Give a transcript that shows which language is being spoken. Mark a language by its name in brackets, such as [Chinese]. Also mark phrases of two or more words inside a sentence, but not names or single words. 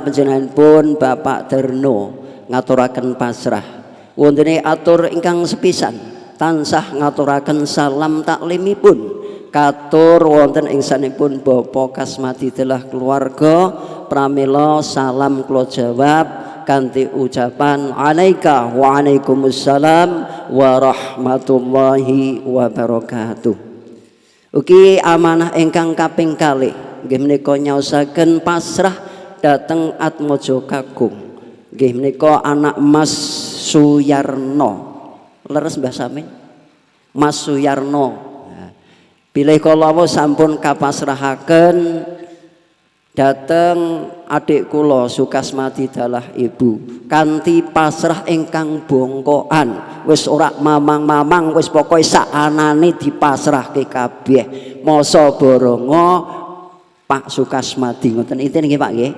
[Javanese] panjenenganipun Bapak Darno ngaturaken pasrah wontene atur ingkang sepisan tansah ngaturaken salam taklimipun katur wonten ing sanipun Bapak Kasmadi dalah keluarga pramila salam kula jawab kanthi ucapan [Arabic] عليك وعليكم السلام ورحمة الله وبركاته. [Javanese] Ugi amanah ingkang kaping kalih nggih menika nyaosaken pasrah dhateng Atmaja Kakung. Nggih menika anak Mas Suyarno. Leres Mbah Samin? Mas Suyarno. Bilih kala sampun kapasrahaken dhateng adik kula Sukasmadi dalah ibu kanthi pasrah ingkang bongkoan wis ora mamang-mamang wis pokoke sak anane dipasrahke kabeh masa boronga Pak Sukasmadi ngoten inten nggih Pak nggih.